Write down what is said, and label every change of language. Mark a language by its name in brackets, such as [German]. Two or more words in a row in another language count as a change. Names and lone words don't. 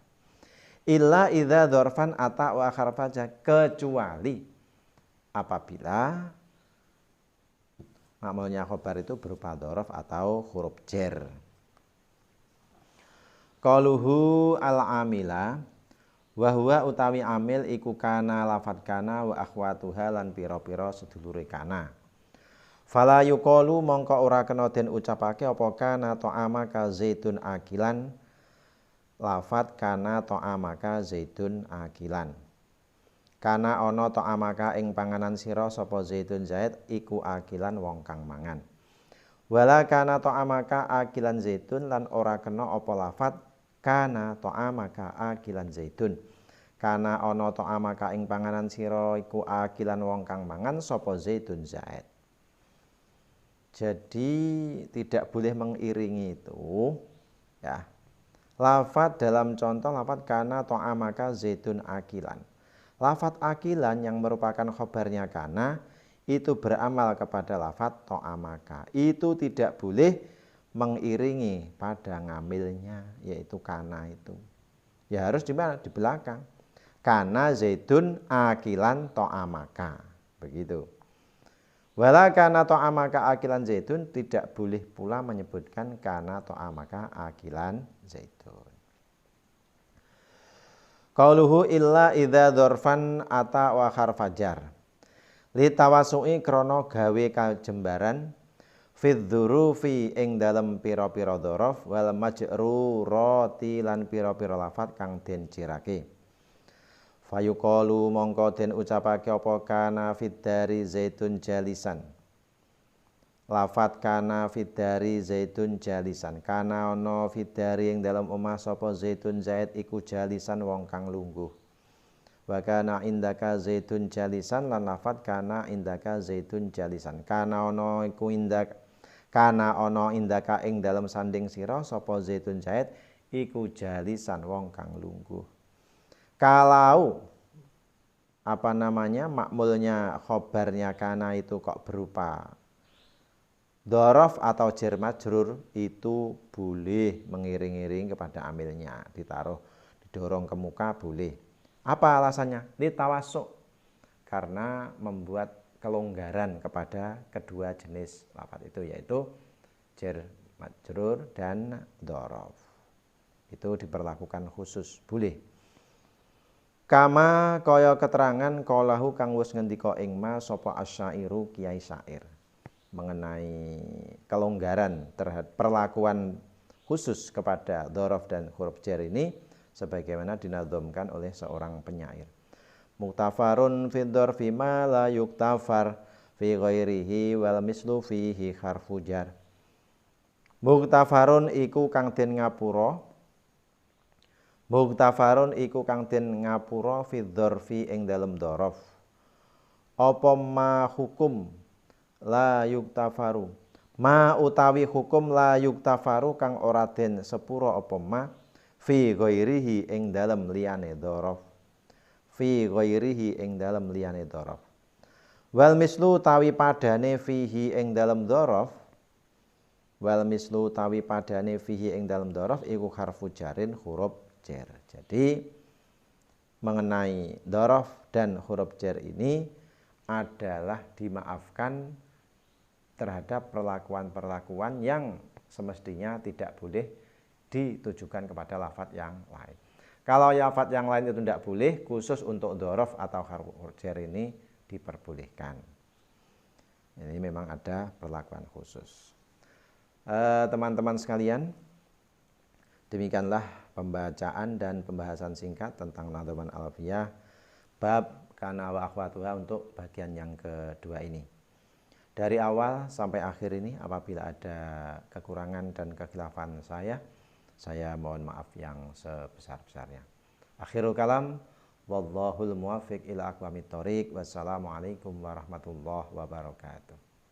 [Arabic] إلا إذا ظرفا أتى أو حرف جر, [Indonesian] kecuali apabila makmulnya khabar itu berupa dzaraf atau huruf jar. [Arabic] قوله العامل وهو [Javanese] utawi amil iku kana lafat [Arabic] كان وأخواتها [Javanese] lan pira-pira sedulure kana. [Arabic] فلا يقال [Javanese] mongko ora kena den ucapake apa [Arabic] كان طعامك زيد آكلا, lafat كان طعامك زيد آكلا. [Javanese] Kana ana ta'amaka ing panganan sira sapa zaitun zait iku akilan wong kang mangan. [Arabic] ولا كان طعامك آكلا زيد [Javanese] lan ora kena apa lafat [Arabic] كان طعامك آكلا زيد. [Javanese] Kana ana ta'amaka ing panganan sira iku akilan wong kang mangan sapa zaitun zait. [Indonesian] Jadi tidak boleh mengiringi itu ya. Lafat dalam contoh lafat [Arabic] kana ta'amaka zaitun akilan. [Indonesian] Lafat akilan yang merupakan khabarnya kana itu beramal kepada lafadz ta'amaka, itu tidak boleh mengiringi pada ngamilnya, yaitu kana itu. Ya harus di mana? Di belakang. [Arabic] كان زيد آكلا طعامك. Begitu. ولا كان طعامك آكلا زيد, [Indonesian] tidak boleh pula menyebutkan [Arabic] kana ta'amaka akilan Zaidun. قوله إلا إذا ظرفا أتى أو حرف جر. لتوسع [Javanese] krana gawe kajembaran [Arabic] في الظروف [Javanese] ing dalem pira-pira dzaraf [Arabic] والمجرورات [Javanese] lan pira-pira lafat kang den cirake. [Arabic] فيقال [Javanese] mongko den ucapake apa [Arabic] كان في الدار زيد جالسا. لفظ كان في الدار زيد جالسا. [Javanese] Kana ana [Arabic] في الدار [Javanese] ing dalem omah sapa zaitun zaid iku jalisan wong kang lungguh. [Arabic] وكان عندك زيد جالسا [Javanese] lan lafat [Arabic] كان عندك زيد جالسا. [Javanese] Kana ana iku indak kana ana indaka ing dalem sanding sira sapa zaitun zaid iku jalisan wong kang lungguh. [Indonesian] Kalau makmulnya khobarnya kana itu kok berupa dhorof atau jar majrur, itu boleh mengiring-iring kepada amilnya, ditaruh didorong ke muka boleh. Apa alasannya? Litawasuk, karena membuat kelonggaran kepada kedua jenis lafaz itu, yaitu jar majrur dan dhorof. Itu diperlakukan khusus, boleh. Kama [Javanese] kaya keterangan kaulahu kang wis ngendika ing ma sapa asyairu kiai syair [Indonesian] mengenai kelonggaran terhadap perlakuan khusus kepada dhorof dan huruf jar ini sebagaimana dinadzamkan oleh seorang penyair. [Arabic] مغتفر في ظرف ما لا يغتفر في غيره والمثل فيه حرف جر. [Javanese] Muktafarun iku kang den ngapura. Muktafarun iku kang den ngapura [Arabic] في ظرف [Javanese] ing dalem dhorof. Apa ma hukum [Arabic] لا يغتفر, [Javanese] ma utawi hukum [Arabic] لا يغتفر [Javanese] kang ora den sepura apa ma [Arabic] في غيره [Javanese] ing dalem liyane dhorof, [Arabic] في غيره [Javanese] ing dalem liyane dhorof. [Arabic] والمثل [Javanese] tawi padane fihi ing dalem dhorof, [Arabic] والمثل [Javanese] tawi padane fihi ing dalem dhorof iku [Arabic] حرف جر [Javanese] huruf jar. [Indonesian] Jadi mengenai dhorof dan huruf jar ini adalah dimaafkan terhadap perlakuan-perlakuan yang semestinya tidak boleh ditujukan kepada lafadz yang lain. Kalau lafadz yang lain itu tidak boleh, khusus untuk dhorof atau huruf jar ini diperbolehkan. Ini memang ada perlakuan khusus. Teman-teman sekalian, demikianlah pembacaan dan pembahasan singkat tentang Nadhaman Alfiyah bab kana wa akhwatuha untuk bagian yang kedua ini. Dari awal sampai akhir ini apabila ada kekurangan dan kekhilafan saya mohon maaf yang sebesar-besarnya. [Arabic] آخر الكلام والله الموفق إلى أقوم الطريق. والسلام عليكم ورحمة الله وبركاته.